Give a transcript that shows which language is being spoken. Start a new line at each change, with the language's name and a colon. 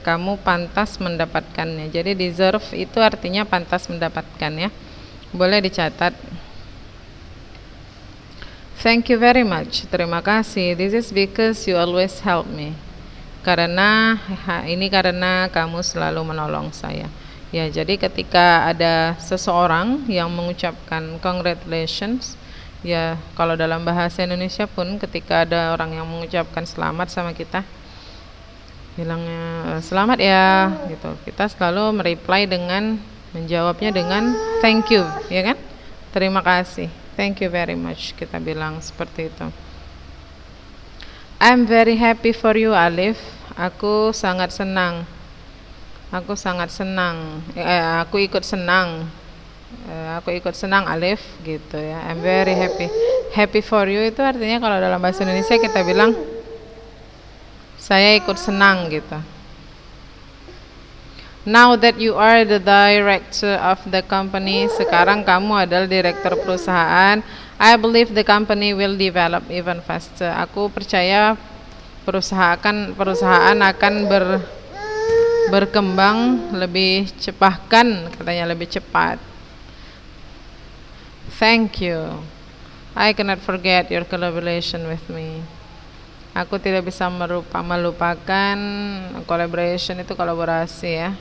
Indonesian: Kamu pantas mendapatkannya. Jadi deserve itu artinya pantas mendapatkan ya. Boleh dicatat.
English: Thank you very much.
Indonesian: Terima kasih.
English: This is because you always help me.
Indonesian: karena kamu selalu menolong saya. Ya, jadi ketika ada seseorang yang mengucapkan congratulations, ya kalau dalam bahasa Indonesia pun ketika ada orang yang mengucapkan selamat sama kita, bilangnya selamat ya gitu, kita selalu mereply dengan menjawabnya dengan thank you, ya kan? Terima kasih,
English: thank you very much,
Indonesian: kita bilang seperti itu.
English: I'm very happy for you, Alif.
Indonesian: Aku sangat senang. Aku sangat senang. Aku ikut senang. Aku ikut senang, Alif, gitu ya.
English: I'm very happy. Happy for you
Indonesian: itu artinya kalau dalam bahasa Indonesia kita bilang saya ikut senang gitu.
English: Now that you are the director of the company,
Indonesian: sekarang kamu adalah direktur perusahaan.
English: I believe the company will develop even faster.
Indonesian: Aku percaya perusahaan akan berkembang lebih cepat, katanya lebih cepat.
English: Thank you. I cannot forget your collaboration with me.
Indonesian: Aku tidak bisa melupakan collaboration itu kolaborasi ya.